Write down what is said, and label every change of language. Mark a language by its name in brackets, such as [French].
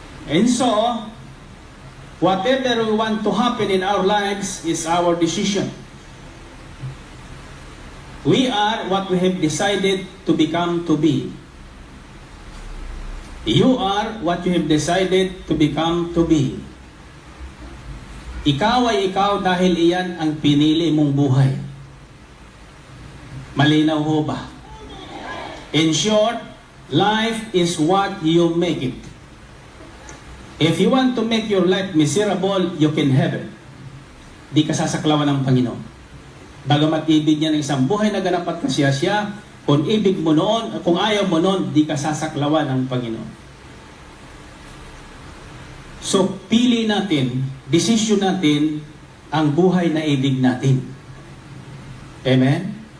[English] And so, whatever we want to happen in our lives is our decision. We are what we have decided to become to be. You are what you have decided to become to be. [Filipino] Ikaw ay ikaw dahil iyan ang pinili mong buhay. Malinaw ho ba? [English] In short, life is what you make it. If you want to make your life miserable, you can have it. [Filipino] Di ka sasaklawan ng Panginoon. Bagamat ibig niya ng isang buhay na ganap at kasiyasya, kung ibig mo noon, kung ayaw mo noon, di ka sasaklawan ng Panginoon. So, pili natin, desisyon natin, ang buhay na ibig natin. Amen?